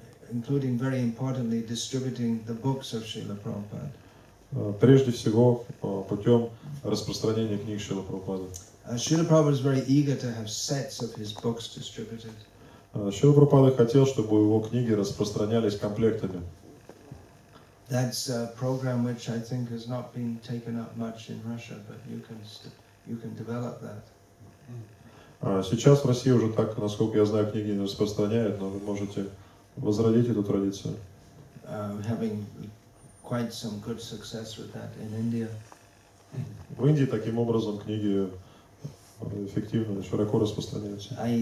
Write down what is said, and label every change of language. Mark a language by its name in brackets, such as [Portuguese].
[English] Including very importantly distributing the books of Srila Prabhupada. [Russian] Прежде всего путем распространения книг Шрилы Прабхупады. [English] Srila Prabhupada is very eager to have sets of his books distributed. [Russian] Шрила Прабхупада хотел, чтобы его книги распространялись комплектами. [English] That's a program which I think has not been taken up much in Russia, but you can develop that. [Russian] Сейчас в России уже так, насколько я знаю, книги не распространяют, но вы можете возродить эту традицию. [English] Having quite some good success with that in India. [Russian] В Индии таким образом книги эффективно, широко распространяются.